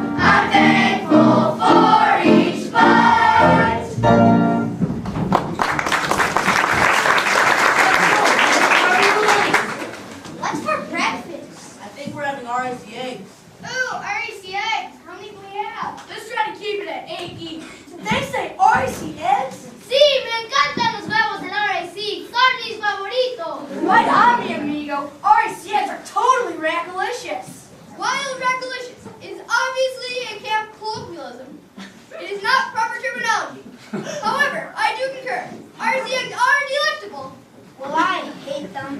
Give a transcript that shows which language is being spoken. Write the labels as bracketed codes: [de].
[en] I'm thankful for each bite. What's for breakfast? I think we're having RAC eggs. Ooh, RAC eggs. How many do we have? Just try to keep it at 8 each. Did they say RAC eggs? [es] Sí, me encantan los huevos en RAC. Son mis favoritos. [en] Right on me, amigo. RAC eggs are totally rack-alicious. While rackalicious is obviously a camp colloquialism, it is not proper terminology. However, I do concur. RAC eggs are delectable. Well, I hate them.